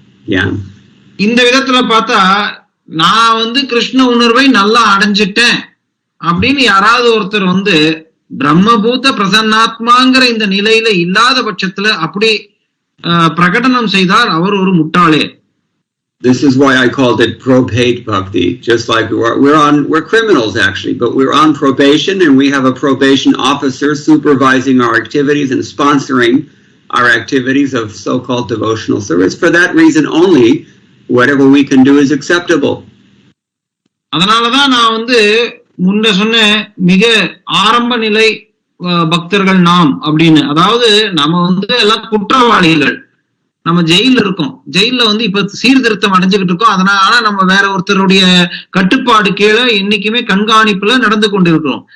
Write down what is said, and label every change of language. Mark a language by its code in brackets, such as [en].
[ta] Yeah. இந்த விதத்துல பார்த்தா நான் கிருஷ்ண உணர்வை நல்லா அடைஞ்சிட்டேன் அப்படின்னு யாராவது ஒருத்தர் பிரம்மபூத பிரசன்னாத்மாங்கிற இந்த நிலையில இல்லாத பட்சத்துல அப்படி பிரகடனம் செய்தால் அவர் ஒரு முட்டாளே. [en] This is why I called it probate bhakti. Just like we're criminals actually, but we're on probation and we have a probation officer supervising our activities and sponsoring our activities of so-called devotional service. For that reason only, whatever we can do is acceptable. [ta] அதனாலதான் நான் முன்ன சொன்ன மிக ஆரம்ப நிலை பக்தர்கள் நாம் அப்படின்னு, அதாவது நம்ம எல்லாம் குற்றவாளிகள், நம்ம ஜெயில இருக்கோம். ஜெயில இப்ப சீர்திருத்தம் அடைஞ்சுக்கிட்டு இருக்கோம். அதனால நம்ம வேற ஒருத்தருடைய கட்டுப்பாடு கீழே என்னைக்குமே கண்காணிப்புல நடந்து கொண்டிருக்கிறோம்.